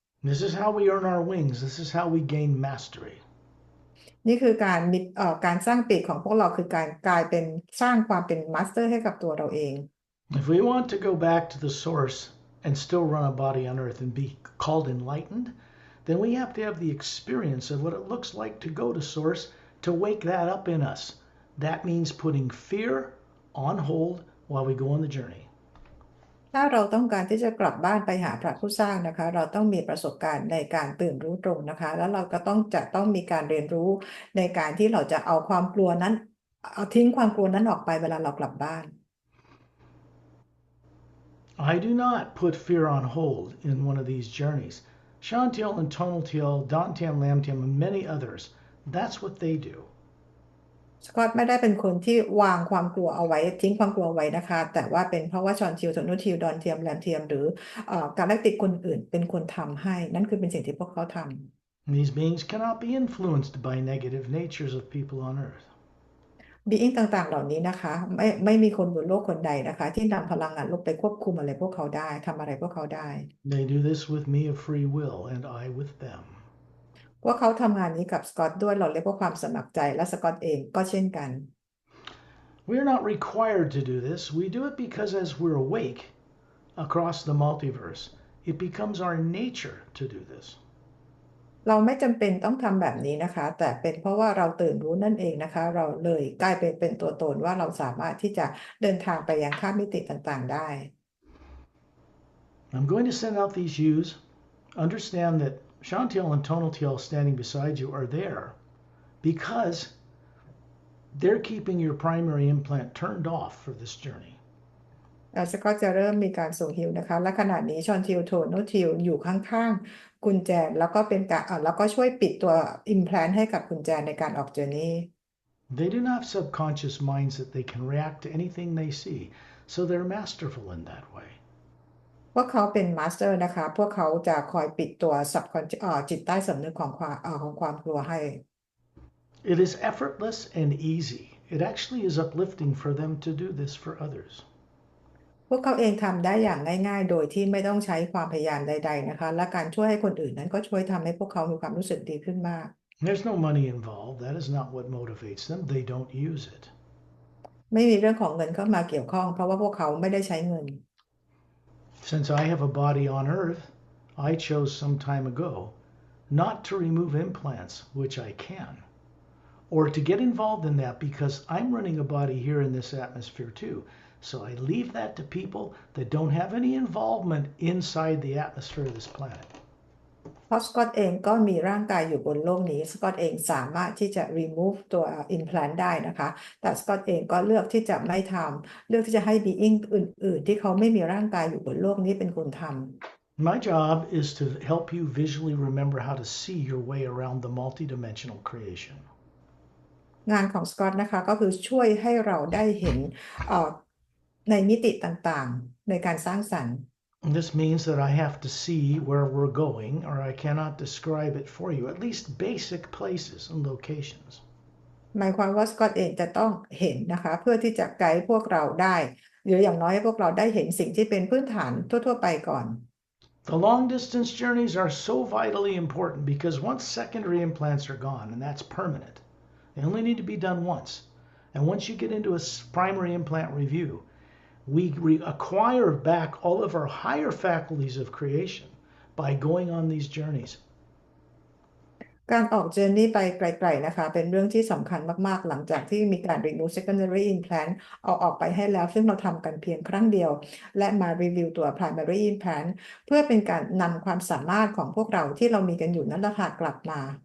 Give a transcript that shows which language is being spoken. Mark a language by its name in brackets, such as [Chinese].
[English] This is how we earn our wings. This is how we gain mastery. [Thai] นี่คือการมีการสร้างปีกของพวกเราคือการกลายเป็นสร้างความเป็นมาสเตอร์ให้กับตัวเราเอง [English] If we want to go back to the source and still run a body on earth and be called enlightened, then we have to have the experience of what it looks like to go to source to wake that up in us. That means putting fear on hold while we go on the journey. [Thai] ถ้าเราต้องการที่จะกลับบ้านไปหาพระผู้สร้างนะคะเราต้องมีประสบการณ์ในการตื่นรู้ตรงนะคะแล้วเราก็จะต้องมีการเรียนรู้ในการที่เราจะเอาความกลัวนั้นเอาทิ้งความกลัวนั้นออกไปเวลาเรากลับบ้าน [English] I do not put fear on hold in one of these journeys. Shantiel and Tonaltiel, Dantian, Lamtiam, and many others, that's what they do. [Thai] สกอตไม่ได้เป็นคนที่วางความกลัวเอาไว้ทิ้งความกลัวไว้นะคะแต่ว่าเป็นเพราะว่าชอนทิวโทนูทิวดอนเทียมแลมเทียมหรือกาแล็กติกคนอื่นเป็นคนทำให้นั่นคือเป็นสิ่งที่พวกเขาทำ [English] These beings cannot be influenced by negative natures of people on earth. [Thai] บีอิงต่างๆเหล่านี้นะคะไม่มีคนบนโลกคนใดนะคะที่นำพลังงานลบไปควบคุมอะไรพวกเขาได้ทำอะไรพวกเขาได้ [English] They do this with me of free will, and I with them. [Thai] พวกเขาทำงานนี้กับสกอตด้วยเราเรียกว่าความสมัครใจและสกอตเองก็เช่นกัน [English] We're not required to do this. We do it because as we're awake across the multiverse, it becomes our nature to do this. [Thai] เราไม่จำเป็นต้องทำแบบนี้นะคะแต่เป็นเพราะว่าเราตื่นรู้นั่นเองนะคะเราเลยกลายเป็นตัวตนว่าเราสามารถที่จะเดินทางไปยังข้ามมิติต่างๆได้ [English] I'm going to send out these U's. Understand that Shantiel and Tonaltiel standing beside you are there because they're keeping your primary implant turned off for this journey. [Thai] สกอตจะเริ่มมีการส่งฮิวนะคะและขณะนี้ชอนทิวโทโนทิวอยู่ข้างๆกุญแจแล้วก็เป็นการแล้วก็ช่วยปิดตัว implant ให้กับกุญแจในการออกเจอร์นี่ [English] They do not have subconscious minds that they can react to anything they see, so they're masterful in that way. [Thai] พวกเขาเป็นมาสเตอร์นะคะพวกเขาจะคอยปิดตัวจิตใต้สำนึกของความกลัวให้ [English] It is effortless and easy. It actually is uplifting for them to do this for others. [Thai] พวกเขาเองทำได้อย่างง่ายๆโดยที่ไม่ต้องใช้ความพยายามใดๆนะคะและการช่วยให้คนอื่นนั้นก็ช่วยทำให้พวกเขามีความรู้สึกดีขึ้นมาก [English] There's no money involved. That is not what motivates them. They don't use it. [Thai] ไม่มีเรื่องของเงินเข้ามาเกี่ยวข้องเพราะว่าพวกเขาไม่ได้ใช้เงิน [English] Since I have a body on earth, I chose some time ago not to remove implants, which I can, or to get involved in that because I'm running a body here in this atmosphere too. So I leave that to people that don't have any involvement inside the atmosphere of this planet. [Thai] เพราะสกอตเองก็มีร่างกายอยู่บนโลกนี้สกอตเองสามารถที่จะ remove ตัว implant ได้นะคะแต่สกอตเองก็เลือกที่จะไม่ทำเลือกที่จะให้ being อื่นๆที่เขาไม่มีร่างกายอยู่บนโลกนี้เป็นคนทำ [English] My job is to help you visually remember how to see your way around the multidimensional creation. [Thai] งานของสกอตนะคะก็คือช่วยให้เราได้เห็นเอ่อในมิติต่างๆในการสร้างสรรค์ [English] This means that I have to see where we're going, or I cannot describe it for you, at least basic places and locations. [Thai] หมายความว่าสกอตเองจะต้องเห็นนะคะเพื่อที่จะไกด์พวกเราได้หรืออย่างน้อยให้พวกเราได้เห็นสิ่งที่เป็นพื้นฐานทั่วๆไปก่อน [English] The long distance journeys are so vitally important because once secondary implants are gone, and that's permanent, they only need to be done once. And once you get into a primary implant review, we acquire back all of our higher faculties of creation by going on these journeys. [Thai] การออกเจอร์นี่ไปไกลๆนะคะเป็นเรื่องที่สำคัญมากๆหลังจากที่มีการ remove secondary implant เอาออกไปให้แล้วซึ่งเราทำกันเพียงครั้งเดียวและมารีวิวตัว primary implant เพื่อเป็นการนำความสามารถของพวกเราที่เรามีกันอยู่นั่นแหละค่ะกลับมา